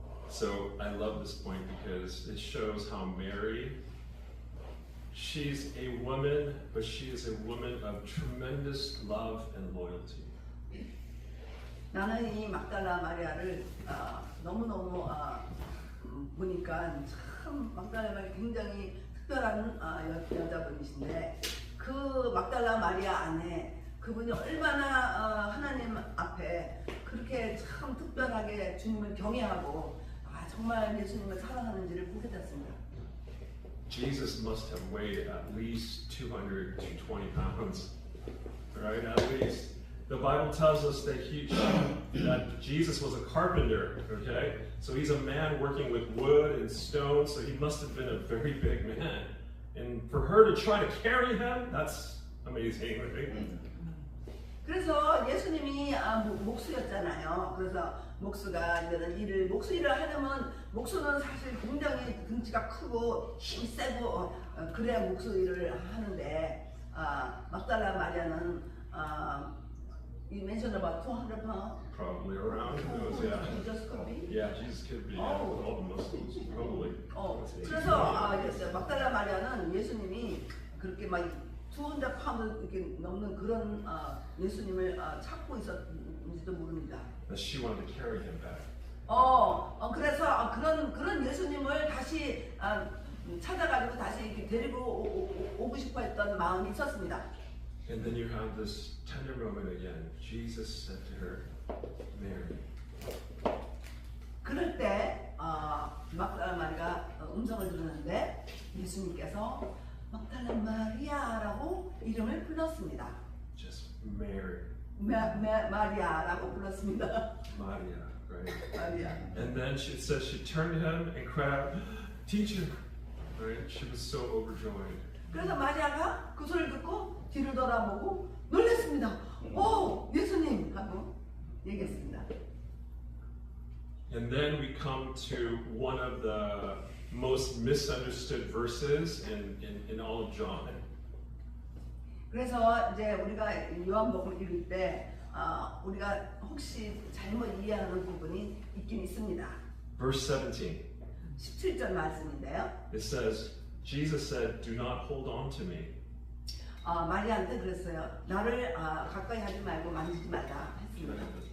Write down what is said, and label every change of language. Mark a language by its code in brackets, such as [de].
[en] So I love this point because it shows how Mary, she's a woman, but she is a woman of tremendous love and loyalty. [ko] 나는 이 막달라 마리아를 너무너무 보니까 참 막달라 마리아 굉장히 특별한 여자분이신데 그 막달라 마리아 안에 그분이 얼마나 하나님 앞에 그렇게 참 특별하게 주님을 경외하고 정말 예수님을 사랑하는지를 보게 됐습니다. [en] Jesus must have weighed at least 200 to 20 pounds, right? At least. The Bible tells us that that Jesus was a carpenter, okay? So he's a man working with wood and stone, so he must have been a very big man. And for her to try to carry him, that's amazing, right? [ko] 그래서 예수님이 목수였잖아요. 그래서 목수가 이제는 목수 일을 하려면 목수는 사실 굉장히 등치가 크고 힘이 세고 그래야 목수 일을 하는데 막달라 마리아는 [en] you mentioned about 200 pounds. Probably around those, yeah. Jesus could be. Yeah, Jesus could be, yeah, with all the muscles, probably. [ko] 그래서 막달라 마리아는 예수님이 그렇게 막 200 파운드 이렇게 넘는 그런 예수님을 찾고 있었는지도 모릅니다. [en] That she wanted to carry him back. [ko] 그래서 그런 예수님을 다시 찾아가지고 다시 이렇게 데리고 오고 싶어했던 마음이 있었습니다. [en] And then you have this tender moment again. Jesus said to her, Mary. [ko] 그럴 때 막달라 마리아가 음성을 들었는데 예수님께서 막달라 마리아라고 이름을 불렀습니다. [en] Just Mary. [ko] 마리아라고 불렀습니다. [en] Maria, right? [ko] 마리아. [en] And then it says she turned to him and cried out, Teacher! Right? She was so overjoyed. [ko] 그래서 마리아가 그 소리를 듣고 뒤를 돌아보고 놀랐습니다. 예수님! 하고 얘기했습니다. [en] And then we come to one of the most misunderstood verses in all of John. [ko] 그래서 이제 우리가 요한복음을 읽을 때 우리가 혹시 잘못 이해하는 부분이 있긴 있습니다. [en] Verse 17. [ko] 17절 말씀인데요. [en] It says, Jesus said, Do not hold on to me. [ko] 마리아한테 그랬어요. 나를 가까이 하지 말고 만지지 말라 했습니다.